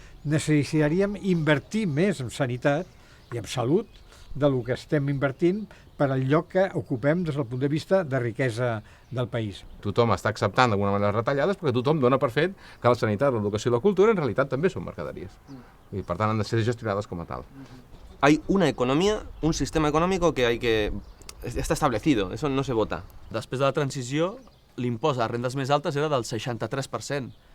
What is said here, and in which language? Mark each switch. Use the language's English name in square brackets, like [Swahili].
[Catalan] Necessitaríem invertir més en sanitat i en salut del que estem invertint per al lloc que ocupem des del punt de vista de riquesa del país. Tothom està acceptant d'alguna manera les retallades perquè tothom dona per fet que la sanitat, l'educació i la cultura en realitat també són mercaderies. I per tant han de ser gestionades com a tal. [Spanish] Hay una economía, un sistema económico que está establecido, eso no se vota. [Catalan] Després de la transició, l'impost a les rendes més altes era del 63%.